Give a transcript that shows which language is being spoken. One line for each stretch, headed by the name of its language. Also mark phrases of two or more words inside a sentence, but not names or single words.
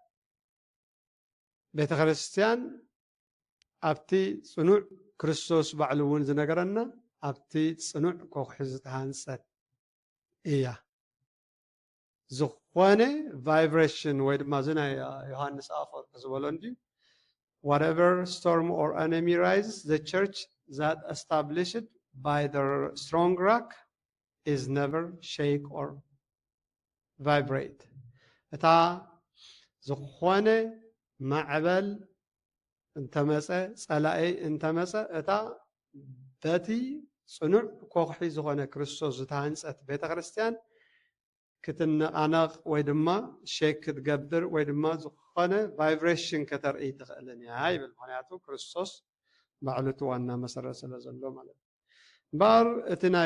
Tigrinya: ቤተ ክርስቲያን ኣብቲ ጽኑዕ ክርስቶስ ባዕሉ እውን ዝነገረና ኣብቲ ጽኑዕ ኮኽሒ ዝተሃንጸት እያ ዝኾነ ቫይብሬሽን ወይ ድማ እዚ ናይ ዮሃንስ አፈወርቅ ዝበሎ እንድዩ
English: whatever storm or enemy rises the church that established by the strong rock is never shake or vibrate
Tigrinya: እታ ዝኾነ ማዕበል እንተመጸ ጸላኢ እንተመጸ እታ በቲ ጽኑዕ ኮኽሒ ዝኾነ ክርስቶስ ዝተሃንጸት ቤተ ክርስቲያን ክትነቃነቕ ወይ ድማ ሼክ ክትገብር ወይ ድማ ዝኾነ ቫይብሬሽን ከተርኢ ትኽእልን እያ ይብል ምክንያቱ ክርስቶስ ባዕሉ እቲ ዋና መሰረት ስለ ዘሎ ማለት እዩ እምበር እቲ